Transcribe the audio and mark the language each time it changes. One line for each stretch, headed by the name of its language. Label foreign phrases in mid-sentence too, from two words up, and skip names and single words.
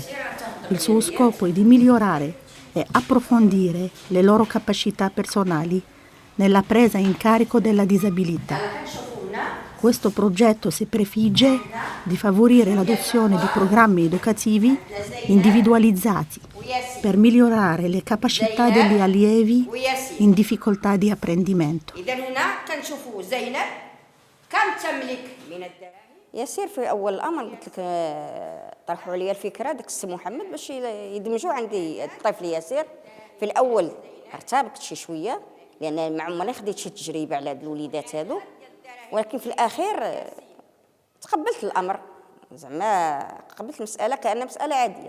Italian: Il suo scopo è di migliorare e approfondire le loro capacità personali nella presa in carico della disabilità. Questo progetto si prefigge di favorire l'adozione di programmi educativi individualizzati per migliorare le capacità degli allievi in difficoltà di apprendimento.
Arabic: ياسير في اول الامر قلت لك طرحوا عليا الفكره داك السي محمد باش يدمجوا عندي الطفل ياسير. في الاول ارتبكت شويه لان ما عمري خديت شي تجربه على هاد الوليدات هادو، ولكن في الاخير تقبلت الامر، زعما قبلت المساله كانها مساله عاديه.